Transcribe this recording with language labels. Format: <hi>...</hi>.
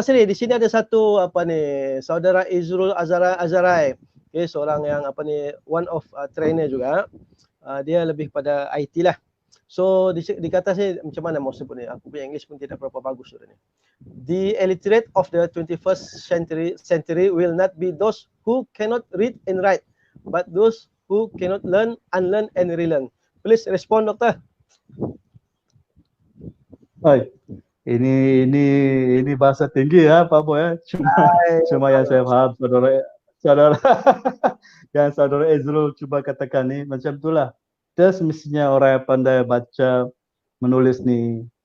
<ms>Sri, di sini ada satu saudara Izrul Azarai, seorang yang</ms> <en>one of trainer</en> <ms>juga, dia lebih pada IT lah. So dikata saya macam mana mau sebut ni, aku punya English pun tidak berapa bagus sudah ni.</ms> <en>The illiterate of the 21st century will not be those who cannot read and write, but those who cannot learn, unlearn and relearn. Please respond, Doktor.</en> <ms>Baik. Ini bahasa tinggi ya Pak Boy ya. Cuma yang saya faham saudara yang saudara Ezrul cuba katakan ni macam itulah. Dia semestinya orang yang pandai baca, menulis ni.</ms>